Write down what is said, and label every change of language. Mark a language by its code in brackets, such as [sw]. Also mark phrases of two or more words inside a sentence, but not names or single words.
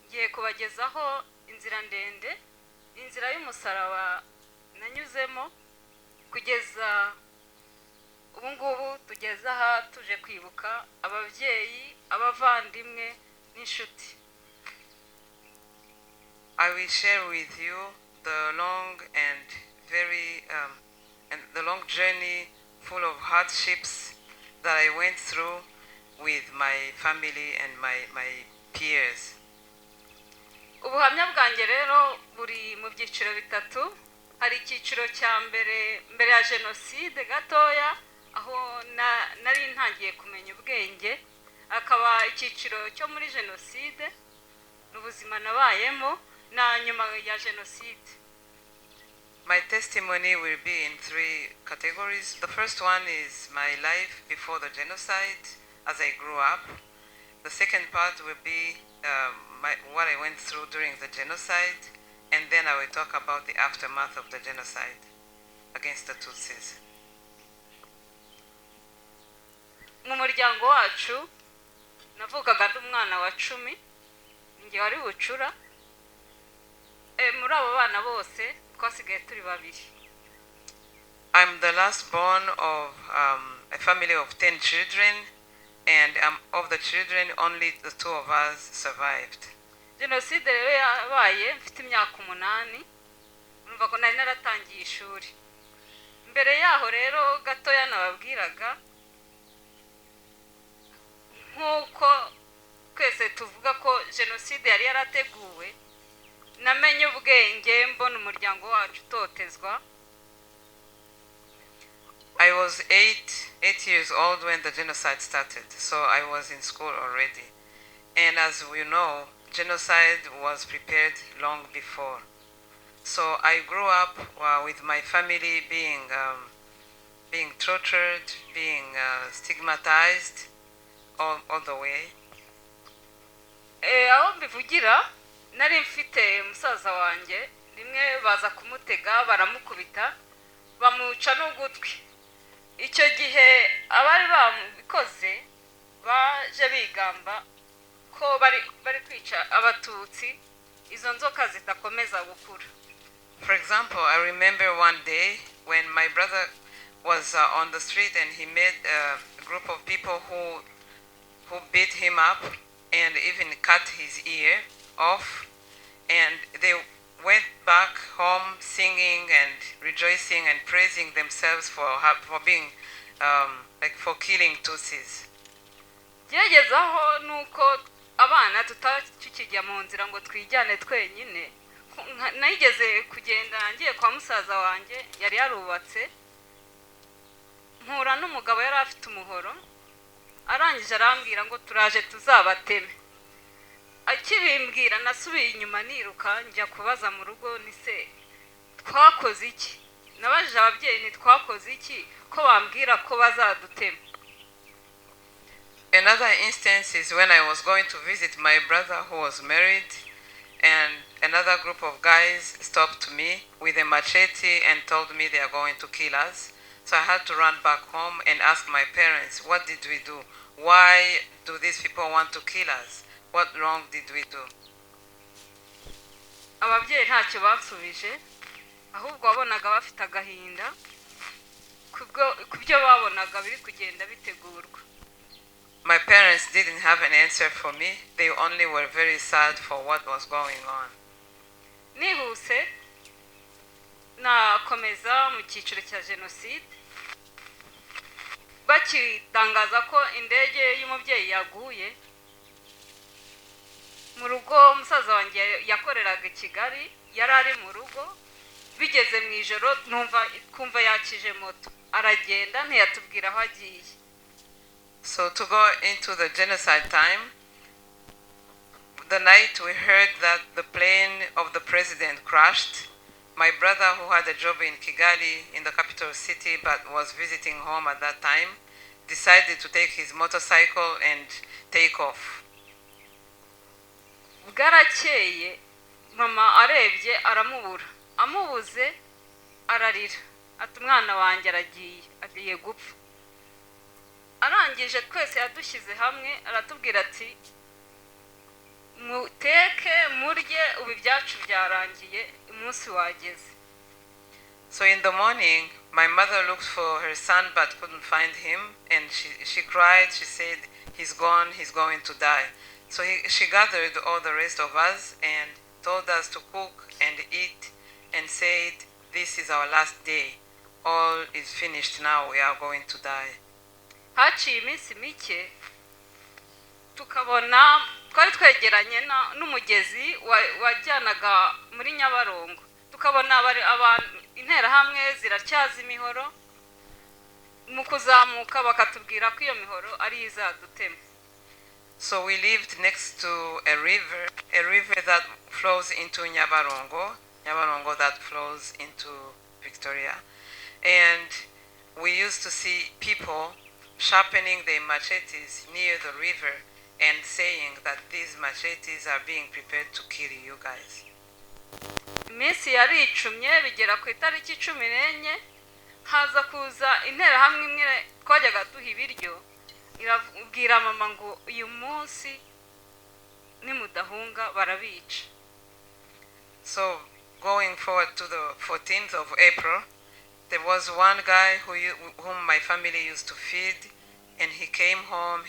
[rw] ngiye kubagezaho inzira ndende, inzira y'umusaraba nanyuzemo kugeza ubu ngubu tugeze aha tuje kwibuka ababyeyi, abavandimwe n'inshuti. [en] I will share with you the long and the long journey full of hardships that I went through with my family and my peers. [rw] Ubuhamya bwanjye rero buri mu byiciro bitatu. Hari icyiciro cya mbere ya Jenoside gatoya aho nari ntangiye kumenya ubwenge, akaba icyiciro cyo muri Jenoside n'ubuzima nabayemo na nyuma ya Jenoside. [en] My testimony will be in 3 categories. The first one is my life before the genocide as I grew up. The second part will be what I went through during the genocide, and then I will talk about the aftermath of the genocide against the Tutsis. [rw] Mu muryango wacu navugaga n'umwana wa 10, nge wari bucura. Muri abo bana bose twasigaye turi babiri. [en] I'm the last born of a family of 10 children, and of the children only the 2 of us survived. [rw] Jenoside rero yabaye mfite imyaka 8, numva ko nari naratangiye ishuri. Mbere yaho rero gatoya nababwiraga nkuko twese tuvuga ko Jenoside yari yarateguwe, namenye ubwenge mbona umuryango wacu totezwa. [en] I was 8 years old when the genocide started, so I was in school already. And as we know, genocide was prepared long before. So I grew up with my family being tortured, being stigmatized all the way. [rw] Aho mbivugira nari mfite musaza wanjye, rimwe baza kumutega baramukubita bamuca n'ugutwi. Icyo gihe abari bamubikoze baje bigamba ko bari kwica Abatutsi, izo nzoka zitakomeza gukura. [en] For example, I remember one day when my brother was on the street and he met a group of people who beat him up and even cut his ear off, and they went back home singing and rejoicing and praising themselves for being for killing Tutsis. [rw] Byagezaho nuko abana tutakijya mu nzira ngo twijyane twenyine. Nayigeze kugenda ngiye kwa musaza wanjye yari yarubatse, mpura n'umugabo yari afite umuhoro, arangije arambwira ngo turaje tuzabateme. Akibimbwira nasubiye inyuma niruka njya kubaza mu rugo, nise twakoze iki? Nabajije ababyeyi ni twakoze iki ko bambwira ko bazadutema. [en] Another instance is when I was going to visit my brother who was married, and another group of guys stopped me with a machete and told me they are going to kill us. So I had to run back home and ask my parents, what did we do? Why do these people want to kill us? What wrong did we do? [rw] Ababyeyi ntacyo bansubije, ahubwo wabonaga bafite agahinda kubyo babonaga biri kugenda bitegurwa. [en] My parents didn't have an answer for me. They only were very sad for what was going on. [rw] Nihuse nakomeza mu cyiciro cya Jenoside. Bakitangaza ko indege y'umubyeyi yaguye mu rugo, musaza wanjye yakoreraga Kigali, yari ari mu rugo. Bigeze mu ijoro kumva yakije moto, aragenda ntiyatubwira aho agiye. [en] So to go into the genocide time, the night we heard that the plane of the president crashed, my brother, who had a job in Kigali, in the capital city, but was visiting home at that time, decided to take his motorcycle and take off. [rw] Bwarakeye mama arebye aramubura, amubuze ararira, ati umwana wanjye agiye gupfa. Arangije twese yadushyize hamwe aratubwira ati muteke ngo ibyacu byarangiye umunsi wageze. [en] So in the morning, my mother looked for her son but couldn't find him, and she cried. She said, he's gone, he's going to die. So she gathered all the rest of us and told us to cook and eat and said, this is our last day. All is finished now, we are going to die. [rw] Haciye iminsi mike tukabona twari twegeranye n'umugezi wajyanaga muri Nyabarongo. Tukabona abantu interahamwe ziracyaza imihoro, mu kuzamuka bakatubwira ko iyo mihoro ari izadutema. [en] So we lived next to a river that flows into Nyabarongo that flows into Victoria. And we used to see people sharpening their machetes near the river and saying that these machetes are being prepared to kill you guys. [rw] Iminsi yaricumye bigera ku itariki 14 haza kuza interahamwe imwe twajyaga duha ibiryo, irabwira mama ngo uyu munsi nimudahunga barabica. [en] So going forward to the 14th of April, there was one guy whom my family used to feed, and he came home.